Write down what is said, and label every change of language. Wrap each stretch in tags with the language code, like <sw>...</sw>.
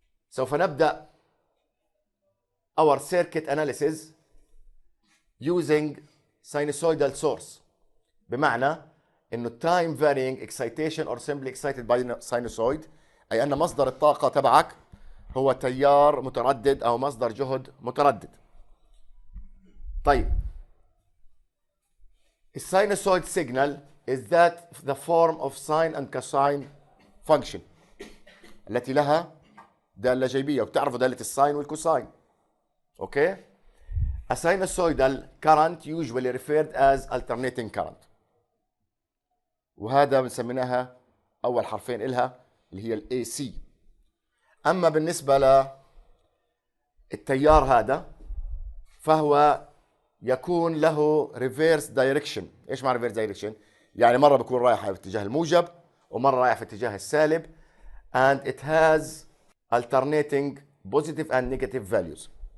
<ar>سوف نبدأ</ar> <en>our circuit analysis using sinusoidal source،</en> <ar>بمعنى إنه</ar> <en>time varying excitation or simply excited by sinusoid،</en> <ar>أي أن مصدر الطاقة تبعك هو تيار متردد أو مصدر جهد متردد. طيب، الساينوسويد</ar> <en>signal is that the form of sine and cosine function</en> <ar>التي لها دالة جيبية، وبتعرفوا دالة الساين والكوساين. اوكي.</ar> <en>A sinusoidal current usually referred as alternating current،</en> <ar>وهذا بنسميناها أول حرفين إلها اللي هي ال AC. أما بالنسبة للتيار هذا فهو يكون له reverse direction. إيش معنى reverse direction؟ يعني مرة بيكون رايح في اتجاه الموجب ومرة رايح في اتجاه السالب،</ar> <en>and it has alternating positive and negative values.</en>